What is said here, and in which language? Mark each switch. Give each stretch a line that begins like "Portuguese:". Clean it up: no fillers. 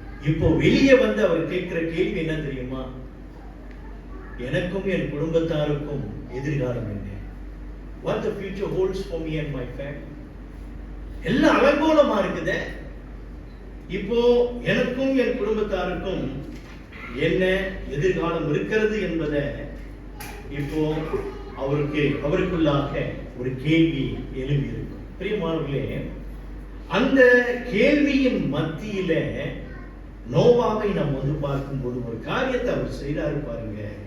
Tamil: இப்போ வெளியே வந்து அவர் கேட்கிற கேள்வி என்ன தெரியுமா? எனக்கும் என் குடும்பத்தாருக்கும் எதிர்காலம் என்ன?
English: What the future holds for me and my family?
Tamil: எல்லாம் அலங்கோலமா இருக்குதே. இப்போ எனக்கும் என் குடும்பத்தாருக்கும் என்ன எதிர்காலம் இருக்கிறது என்பதை இப்போ அவருக்குள்ளாக ஒரு கேள்வி எழும்பி இருக்கும். பிரியமானவர்களே, அந்த கேள்வியின் மத்தியில நோவாவை நாம் வந்து பார்க்கும்போது ஒரு காரியத்தை அவர் செய்தாரு பாருங்க.